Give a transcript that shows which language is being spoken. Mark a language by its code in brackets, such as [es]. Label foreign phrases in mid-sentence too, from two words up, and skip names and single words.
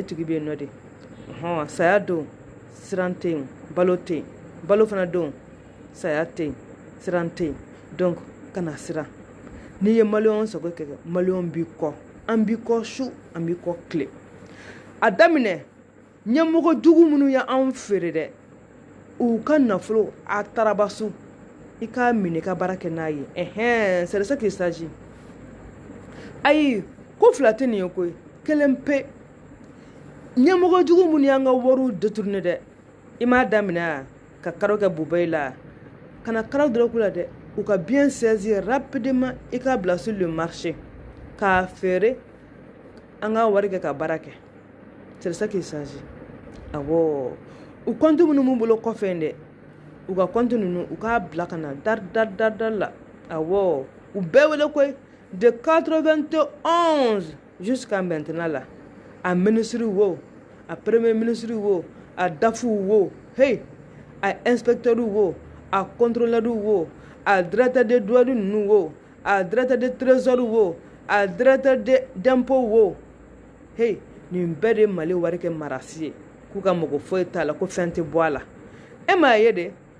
[bm] tigi bɛ yen nɔ de saya don siran tɛ yen balo tɛ yen balo fana don saya tɛ yen siran tɛ yen donc kana siran n'i ye maliyɛnw sago kɛ maliyɛnw b'i kɔ an b'i kɔ su an b'i kɔ tile a daminɛ ɲɛmɔgɔ jugu minnu ye anw feere dɛ u ka nafolo a tarabasu i k'a minɛ i ka baara kɛ n'a ye [fr] c'est de ça qu'il s'agit [bm] ayi ko fila tɛ nin ye koyi kelen pe ɲɛmɔgɔ jugu minnu y'an ka wariw détourné dɛ i m'a daminɛ ka karo kɛ bubayi la kana karaw dɔrɔn k'u la dɛ u ka [fr] bien saisir rapidement [bm] i k'a bila [fr] sur le marché [bm] k'a feere an ka wari kɛ ka baara kɛ [fr] c'est de ça qu'il s'agit [bm] awɔ u compte minnu b'u bolo kɔfɛ dɛ u ka compte ninnu u k'a bila ka na dar la awɔ u bɛɛ wele koyi de 91 [fr] jusqu'à maintenant [bm] la a ministre wo a [fr] premier ministre [bm] wo a dafu wo hey a inspecteur wo a contrôleur wo a [fr] directeur de douane [bm] ninnu wo a [fr] directeur de trésor [bm] wo a [fr] directeur d'impôt [bm] wo hey nin bɛɛ de Mali wari kɛ marasi ye k'u ka mɔgɔ foyi t'a la ko fɛn tɛ bɔ a la e m'a ye de